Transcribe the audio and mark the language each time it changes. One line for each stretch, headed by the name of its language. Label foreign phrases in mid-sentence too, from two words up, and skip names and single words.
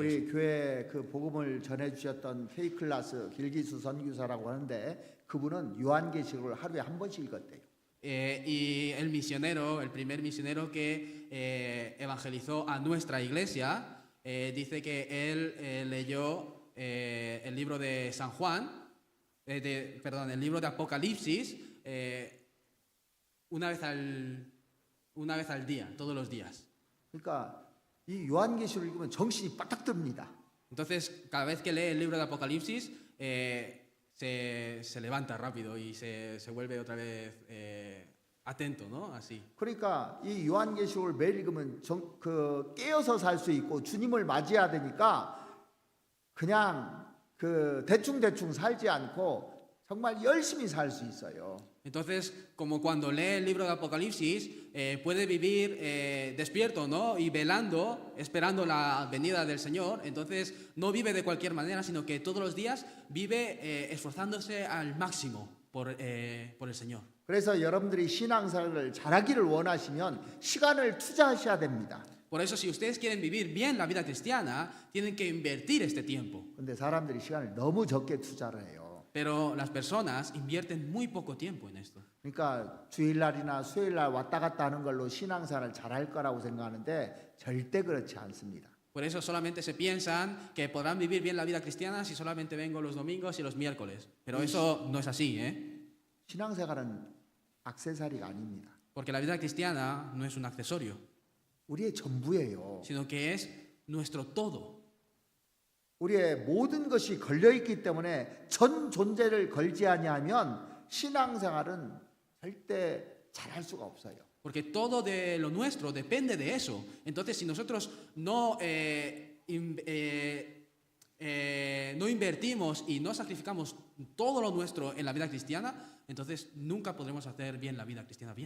Korean: 우리
Spanish: eso.
Korean: 교회 그 복음을 전해 주셨던 K클라스 길기수 선교사라고 하는데 그분은 요한계시록을 하루에 한 번씩 읽었대요.
Spanish: Y el misionero, el primer misionero que evangelizó a nuestra iglesia, dice que él leyó el libro de San Juan, el libro de Apocalipsis, una vez al día, todos los días.
Korean: 그러니까 이 요한계시록을 읽으면 정신이 빠딱 듭니다.
Spanish: Entonces, cada vez que lee el libro de Apocalipsis, se levanta rápido y se vuelve otra vez atento, ¿no? Así.
Korean: 그러니까 이 요한계시록을 매일 읽으면 깨어서 살 수 있고 주님을 맞이해야 되니까 그냥 그 대충 살지 않고 정말 열심히 살 수 있어요.
Spanish: Entonces, como cuando lee el libro de Apocalipsis, puede vivir despierto, ¿no? Y velando, esperando la venida del Señor. Entonces, no vive de cualquier manera, sino que todos los días vive esforzándose al máximo por el Señor.
Korean: 그래서 여러분들이 신앙생활을 잘하기를 원하시면 시간을 투자하셔야 됩니다.
Spanish: Por eso, si ustedes quieren vivir bien la vida cristiana, tienen que invertir este tiempo.
Korean: 근데 사람들이 시간을 너무 적게 투자를 해요.
Spanish: Pero las personas invierten muy poco tiempo en esto.
Korean: 그러니까 주일날이나 수요일날 왔다 갔다 하는 걸로 신앙생활을 잘할 거라고 생각하는데 절대 그렇지 않습니다.
Spanish: Por eso solamente se piensan que podrán vivir bien la vida cristiana si solamente vengo los domingos y los miércoles. Pero eso no es así, ¿eh?
Korean: 신앙생활은 액세서리가 아닙니다.
Spanish: Porque la vida cristiana no es un accesorio,
Korean: 우리의 전부예요.
Spanish: sino que es nuestro todo.
Korean: 우리의 모든 것이 걸려 있기 때문에 전 존재를 걸지 아니하면 신앙생활은 절대 잘할 수가 없어요.
Spanish: Porque todo de lo nuestro depende de eso. Entonces, si nosotros no invertimos y no sacrificamos todo lo nuestro en la vida cristiana, entonces nunca podremos hacer bien la vida cristiana bien.